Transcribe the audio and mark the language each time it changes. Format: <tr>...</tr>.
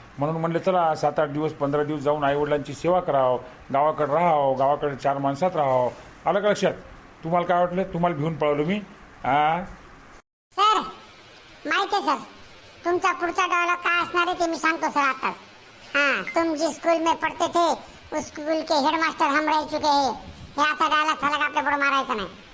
<mr>म्हणून म्हणलं चला 7-8 दिवस 15 दिवस जाऊन आईवडिलांची सेवा करावं, गावाकडे राहावं, गावाकडे 4 माणसात राहावं. आलं का लक्षात? तुम्हाला काय वाटलं? तुम्हाला घेऊन पळवलो मी? हां सर माहिती आहे सर, तुमचा पुढचा डायलॉग काय असणार आहे ते मी सांगतो सर आताच.</mr> <hi>हाँ, तुम जिस स्कूल में पढ़ते थे उस स्कूल के हेडमास्टर हम रह चुके हैं.</hi> <mr>हे असा डायलॉग फलक आपल्या पुढे मारायचा नाही.</mr>